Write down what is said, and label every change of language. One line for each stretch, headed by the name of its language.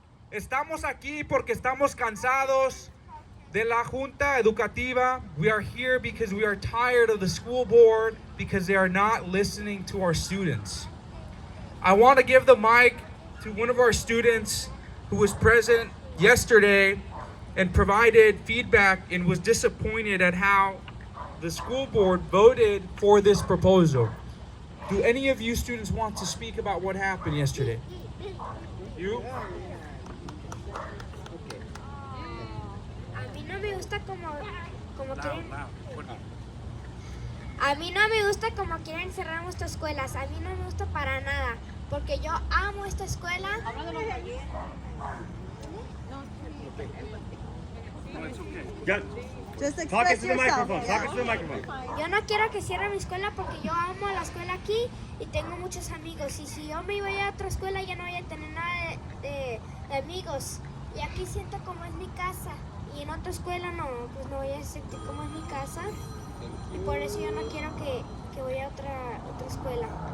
Spanish: Estamos aquí porque estamos cansados de la Junta Educativa.
English: We are here because we are tired of the school board because they are not listening to our students. I want to give the mic to one of our students who was present yesterday and provided feedback and was disappointed at how the school board voted for this proposal. Do any of you students want to speak about what happened yesterday? You?
Spanish: A mí no me gusta como quieren. A mí no me gusta como quieren cerrar nuestras escuelas. A mí no me gusta para nada, porque yo amo esta escuela.
English: Talk into the microphone. Talk into the microphone.
Spanish: Yo no quiero que cierre mi escuela porque yo amo la escuela aquí y tengo muchos amigos. Y si yo me iba a ir a otra escuela ya no voy a tener nada de amigos. Y aquí siento como es mi casa. Y en otra escuela no, pues no voy a sentir como es mi casa. Y por eso yo no quiero que vaya a otra escuela.